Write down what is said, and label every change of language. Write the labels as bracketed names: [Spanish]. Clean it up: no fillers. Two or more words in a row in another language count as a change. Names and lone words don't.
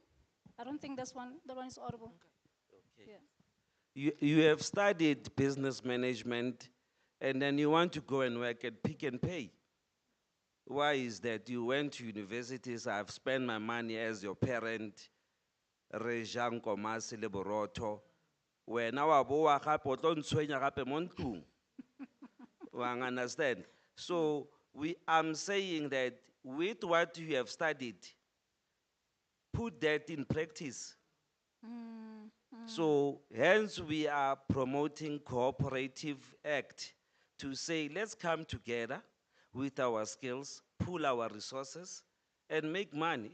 [English] I don't think that one is audible. Okay. Yeah. You have studied business management, and then you want to go and work at Pick n Pay. Why is that? You went to universities. I've spent my money as your parent. [Tswana] Rejang Komasi le Boroto. Wena wa boa gape o tlo ntshwenya gape mo ntlong. Wa understand? [English] So I'm saying that with what you have studied, put that in practice. So hence we are promoting cooperative act to say, let's come together with our skills, pool our resources, and make money.